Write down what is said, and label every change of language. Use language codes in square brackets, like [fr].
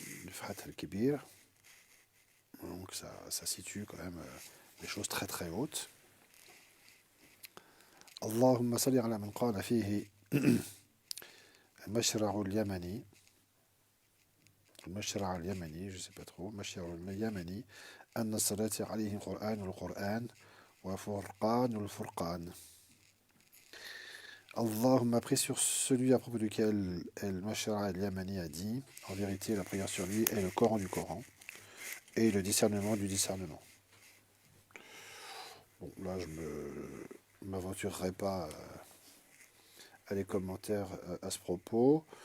[fr] Fath al-Kibir. Donc ça situe quand même des choses très très hautes. [ar] Allahumma salli ala man qala fihi المشرع اليمني المشرع اليمني [fr] je sais pas trop [ar] المشرع اليمني أن الصلاة عليه قرآن القرآن وفرقان الفرقان. [fr] Allahumma a pris sur celui à propos duquel El-Mashara El-Yamani a dit, en vérité la prière sur lui est le Coran du Coran et le discernement du discernement. Bon, là je ne m'aventurerai pas à les commentaires à ce propos.